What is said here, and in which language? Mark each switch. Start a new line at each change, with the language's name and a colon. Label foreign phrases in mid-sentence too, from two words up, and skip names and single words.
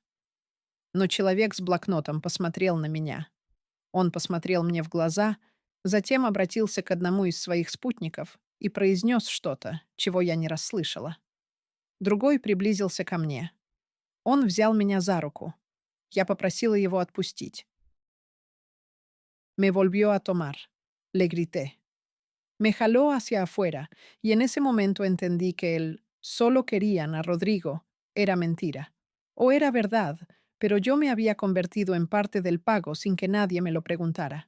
Russian: Но человек с блокнотом посмотрел на меня. Он посмотрел мне в глаза, затем обратился к одному из своих спутников и произнес что-то, чего я не расслышала. Другой приблизился ко мне. Он взял меня за руку. Я попросила его отпустить.
Spanish: Me volvió a tomar. Le grité. Me jaló hacia afuera y en ese momento entendí que el solo querían a Rodrigo era mentira. O era verdad, pero yo me había convertido en parte del pago sin que nadie me lo preguntara.